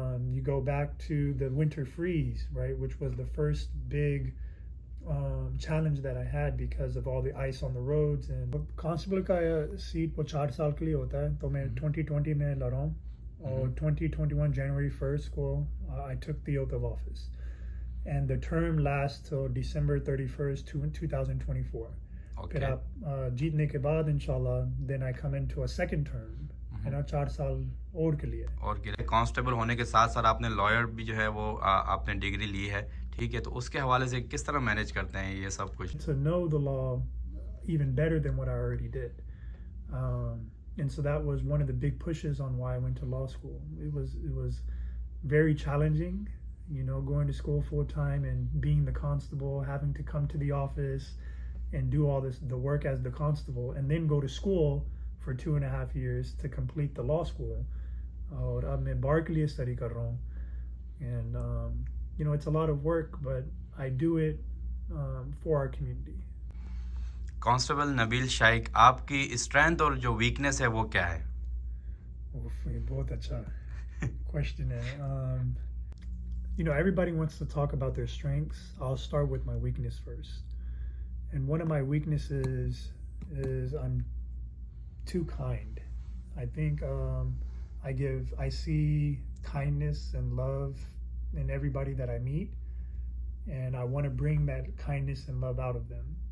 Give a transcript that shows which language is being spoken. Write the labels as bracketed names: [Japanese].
[English] You go back to the winter freeze, right, which was the first big challenge that I had because of all the ice on the roads. [Hindi] And constable का seat वो 4 साल के लिए होता है, तो मैं 2020 में लड़ा हूँ, और 2021 January 1st को [English] I took the oath of office, and the term lasts till December 31st 2024. Okay. [Hindi] फिर आप जीतने के बाद इंशाल्लाह [English] then I come into a second term, [Hindi] है ना, 4 साल और के लिए. और कांस्टेबल होने के साथ साथ आपने लॉयर भी जो है वो आपने डिग्री ली है, ठीक है, तो उसके हवाले से किस तरह मैनेज करते हैं ये सब कुछ? [English] To know the law even better than what I already did, and so that was one of the big pushes on why I went to law school. It was very challenging, going to school full time and being the constable, having to come to the office and do all the work as the constable, and then go to school for 2.5 years to complete the law school. [Hindi] और अब मैं बार के लिए study कर रहा हूँ, [English] and it's a lot of work, but I do it for our community. [Hindi] Constable Nabeel शाइक, आपकी strength और जो वीकनेस है वो क्या है? ये बहुत अच्छा question है. [English] Everybody wants to talk about their strengths. I'll start with my weakness first. And one of my weaknesses is I'm too kind. I think I see kindness and love in everybody that I meet, and I want to bring that kindness and love out of them.